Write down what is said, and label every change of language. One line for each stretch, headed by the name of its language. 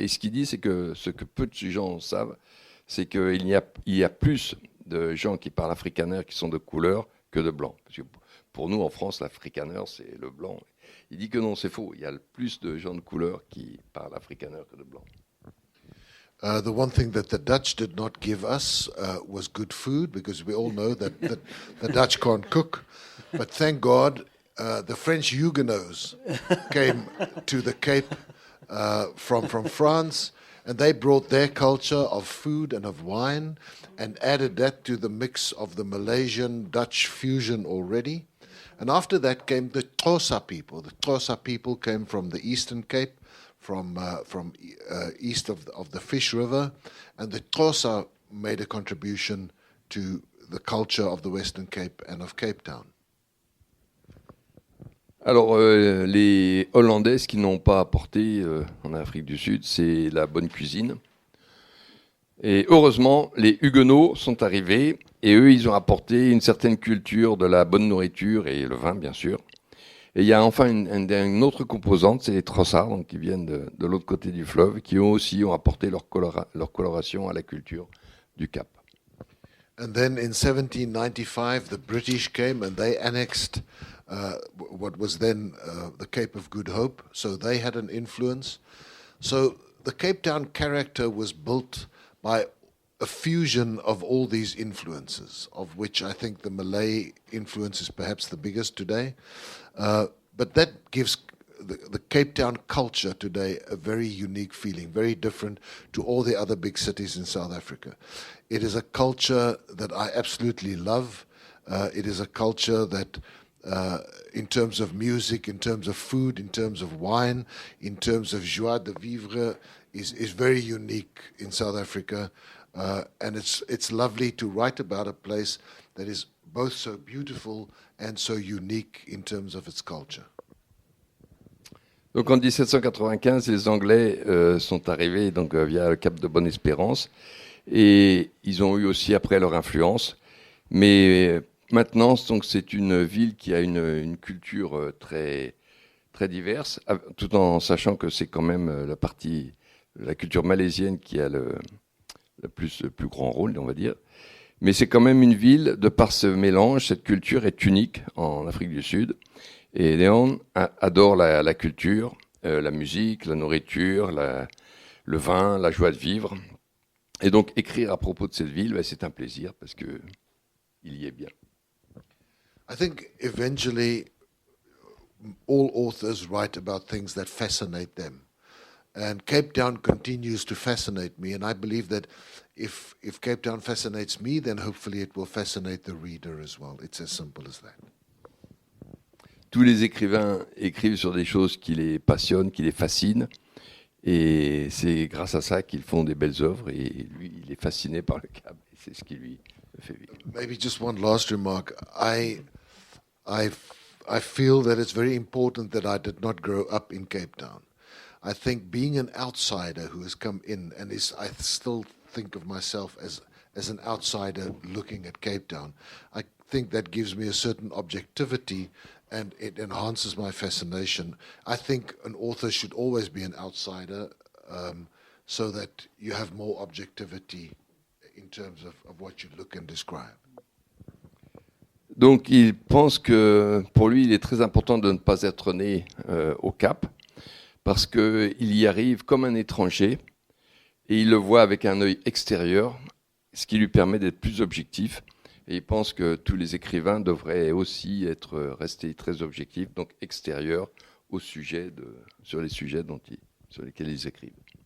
French: Et ce qu'il dit, c'est que ce que peu de gens savent, c'est qu'il y a plus de gens qui parlent afrikaner qui sont de couleur que de blancs. Parce que pour nous, en France, l'afrikaner, c'est le blanc. Il dit que non, c'est faux. Il y a plus de gens de couleur qui parlent afrikaner que de blancs.
English: The one thing that the Dutch did not give us was good food, because we all know that the Dutch can't cook. But thank God, the French Huguenots came to the Cape from France, and they brought their culture of food and of wine and added that to the mix of the Malaysian-Dutch fusion already. And after that came the Xhosa people. The Xhosa people came from the Eastern Cape, from east of the Fish River, and the Xhosa made a contribution to the culture of the Western Cape and of Cape Town.
French: Alors, les Hollandais, ce qu'ils n'ont pas apporté en Afrique du Sud, c'est la bonne cuisine. Et heureusement, les Huguenots sont arrivés et eux, ils ont apporté une certaine culture de la bonne nourriture et le vin, bien sûr. Et il y a enfin une autre composante, c'est les Xhosa, donc qui viennent de l'autre côté du fleuve, qui ont apporté leur coloration à la culture du Cap.
English: And then in 1795, the British came and they annexed what was then the Cape of Good Hope. So they had an influence. So the Cape Town character was built by a fusion of all these influences, of which I think the Malay influence is perhaps the biggest today. But that gives the Cape Town culture today a very unique feeling, very different to all the other big cities in South Africa. It is a culture that I absolutely love. It is a culture that, in terms of music, in terms of food, in terms of wine, in terms of joie de vivre, is very unique in South Africa. And it's lovely to write about a place that is both so beautiful and so unique in terms of its culture.
French: Donc en 1795, les Anglais sont arrivés donc, via le Cap de Bonne-Espérance et ils ont eu aussi après leur influence. Mais maintenant, donc, c'est une ville qui a une culture très, très diverse, tout en sachant que c'est quand même la culture malaisienne qui a le plus grand rôle, on va dire. Mais c'est quand même une ville, de par ce mélange, cette culture est unique en Afrique du Sud. Et Léon adore la culture, la musique, la nourriture, le vin, la joie de vivre. Et donc écrire à propos de cette ville, c'est un plaisir parce qu'il y est bien.
English: I think eventually all authors write about things that fascinate them. And Cape Town continues to fascinate me, and I believe that if Cape Town fascinates me, then hopefully it will fascinate the reader as well. It's as simple as that.
French: Tous les écrivains écrivent sur des choses qui les passionnent, qui les fascinent, et c'est grâce à ça qu'ils font des belles œuvres, et lui, il est fasciné par le Cap, et c'est ce qui lui fait vivre.
English: Maybe just one last remark. I feel that it's very important that I did not grow up in Cape Town. I think being an outsider who has come in, and I still think of myself as an outsider looking at Cape Town, I think that gives me a certain objectivity and it enhances my fascination. I think an author should always be an outsider so that you have more objectivity in terms of what you look and describe.
French: Donc il pense que pour lui, il est très important de ne pas être né au Cap, parce qu'il y arrive comme un étranger et il le voit avec un œil extérieur, ce qui lui permet d'être plus objectif. Et il pense que tous les écrivains devraient aussi rester très objectifs, donc extérieurs sur les sujets sur lesquels ils écrivent.